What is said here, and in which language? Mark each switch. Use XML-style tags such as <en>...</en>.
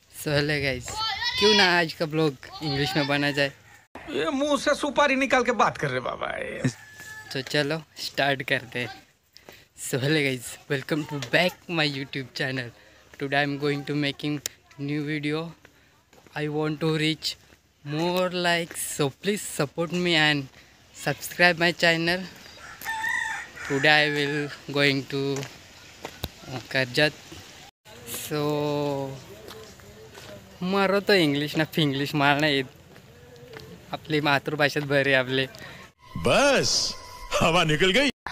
<hi>So hello guys, क्यों ना आज का ब्लॉग इंग्लिश में बना जाए। ये मुंह से सुपारी निकाल के बात कर रहे बाबा। तो चलो स्टार्ट करते हैं।</hi> <en>सो hello guys, welcome to back my YouTube channel. Today I am going to making new video. I want to reach more likes, so please support me and subscribe my channel. Today I will going to Karjat.</en> <mr>So मारो तो English ना फिंग्लिश मारना येत, आपली मातृभाषेत बरे आपले.</mr> <hi>बस हवा निकल गई.</hi>